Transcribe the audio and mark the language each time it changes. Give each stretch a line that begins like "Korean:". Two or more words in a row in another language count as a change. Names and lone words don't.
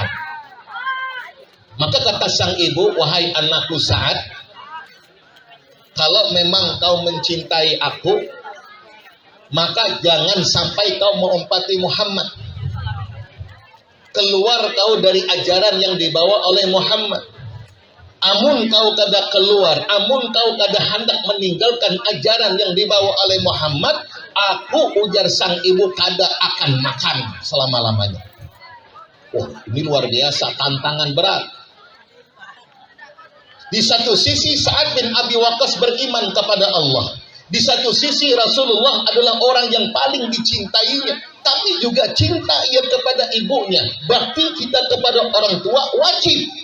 Indonesian: Maka kata sang ibu, "Wahai anakku Sa'ad, kalau memang kau mencintai aku, maka jangan sampai kau mengumpati Muhammad. Keluar kau dari ajaran yang dibawa oleh Muhammad.
Banjar: Amun kau kada keluar, amun kau kada hendak meninggalkan ajaran yang dibawa oleh Muhammad, aku," ujar sang ibu, "kada akan makan selama-lamanya."
Indonesian: Wah, ini luar biasa, tantangan berat. Di satu sisi Sa'ad bin Abi Waqqas beriman kepada Allah. Di satu sisi Rasulullah adalah orang yang paling dicintainya. tapi juga cinta ia kepada ibunya. Bakti kita kepada orang tua wajib.